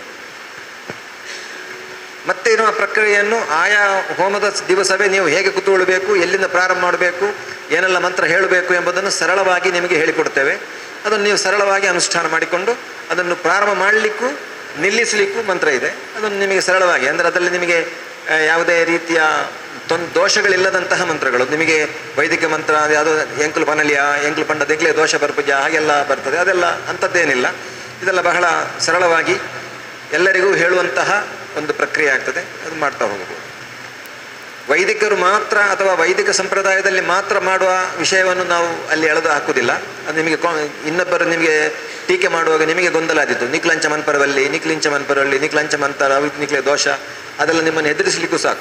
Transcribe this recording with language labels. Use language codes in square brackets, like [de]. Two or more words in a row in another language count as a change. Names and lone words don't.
[kn] ಮತ್ತೆ ಇರುವ ಪ್ರಕ್ರಿಯೆಯನ್ನು ಆಯಾ ಹೋಮದ ದಿವಸವೇ ನೀವು ಹೇಗೆ ಕೂತ್ಕೊಳ್ಬೇಕು, ಎಲ್ಲಿಂದ ಪ್ರಾರಂಭ ಮಾಡಬೇಕು, ಏನೆಲ್ಲ ಮಂತ್ರ ಹೇಳಬೇಕು ಎಂಬುದನ್ನು ಸರಳವಾಗಿ ನಿಮಗೆ ಹೇಳಿಕೊಡ್ತೇವೆ. ಅದನ್ನು ನೀವು ಸರಳವಾಗಿ ಅನುಷ್ಠಾನ ಮಾಡಿಕೊಂಡು ಅದನ್ನು ಪ್ರಾರಂಭ ಮಾಡಲಿಕ್ಕೂ ನಿಲ್ಲಿಸಲಿಕ್ಕೂ ಮಂತ್ರ ಇದೆ. ಅದನ್ನು ನಿಮಗೆ ಸರಳವಾಗಿ, ಅಂದರೆ ಅದರಲ್ಲಿ ನಿಮಗೆ ಯಾವುದೇ ರೀತಿಯ ದೋಷಗಳಿಲ್ಲದಂತಹ ಮಂತ್ರಗಳು. ನಿಮಗೆ ವೈದಿಕ ಮಂತ್ರ ಅದು [tcy] ಎಂಕುಲು ಪನಲಿಯ ಎಂಕುಲು ಪಂಡ ದಿಗ್ಲೆ ದೋಷ ಬರ್ಪುಜ [kn] ಹಾಗೆಲ್ಲ ಬರ್ತದೆ, ಅದೆಲ್ಲ ಅಂಥದ್ದೇನಿಲ್ಲ. ಇದೆಲ್ಲ ಬಹಳ ಸರಳವಾಗಿ ಎಲ್ಲರಿಗೂ ಹೇಳುವಂತಹ ಒಂದು ಪ್ರಕ್ರಿಯೆ ಆಗ್ತದೆ. ಅದು ಮಾಡ್ತಾ ಹೋಗಬಹುದು. ವೈದಿಕರು ಮಾತ್ರ ಅಥವಾ ವೈದಿಕ ಸಂಪ್ರದಾಯದಲ್ಲಿ ಮಾತ್ರ ಮಾಡುವ ವಿಷಯವನ್ನು ನಾವು ಅಲ್ಲಿ ಎಳೆದು ಹಾಕುವುದಿಲ್ಲ. ಅದು ನಿಮಗೆ ಇನ್ನೊಬ್ಬರು ನಿಮಗೆ ಟೀಕೆ ಮಾಡುವಾಗ ನಿಮಗೆ ಗೊಂದಲ ಆದಿತ್ತು, [tcy] ನಿಕ್ಲಂಚ ಮನ್ಪರವಲ್ಲಿ ನಿಕ್ಲಂಚ ಮಂತರ ನಿಕ್ಲೆ ದೋಷ, [kn] ಅದೆಲ್ಲ ನಿಮ್ಮನ್ನು ಎದುರಿಸಲಿಕ್ಕೂ ಸಾಕು.